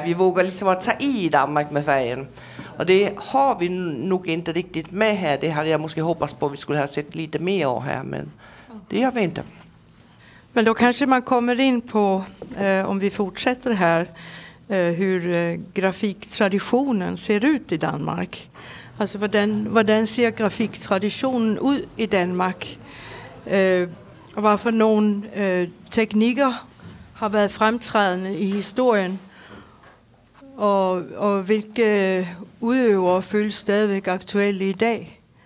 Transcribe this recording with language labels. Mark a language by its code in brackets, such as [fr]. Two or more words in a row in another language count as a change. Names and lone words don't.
[sv] Vi vågar liksom att ta i Danmark med färgen. Och det har vi nog inte riktigt med här. Det hade jag måske hoppats på att vi skulle ha sett lite mer av här, men det gör vi inte. Men då kanske man kommer in på, om vi fortsätter här, hur grafiktraditionen ser ut i Danmark. [da] Altså, hvordan ser grafiktraditionen ud i Danmark? Og hvad for nogle teknikker har været fremtrædende i historien? Og hvilke udøvere føles stadigvæk aktuelle i dag?